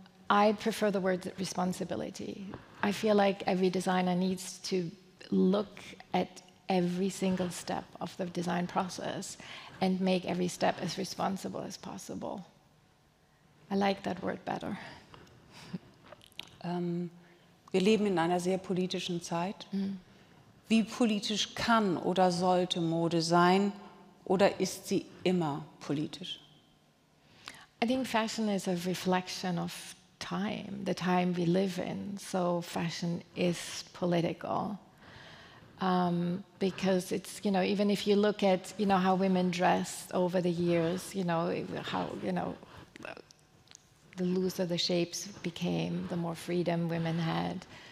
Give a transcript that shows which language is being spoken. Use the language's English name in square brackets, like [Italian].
[English] I prefer the word responsibility. I feel like every designer needs to look at every single step of the design process and make every step as responsible as possible. I like that word better. [German] Wir leben in einer sehr politischen Zeit. Wie politisch kann oder sollte Mode sein, oder ist sie immer politisch? [English] I think fashion is a reflection of time, the time we live in. So fashion is political. Because it's, you know, even if you look at, you know, how women dressed over the years, you know, how, you know, the looser the shapes became, the more freedom women had.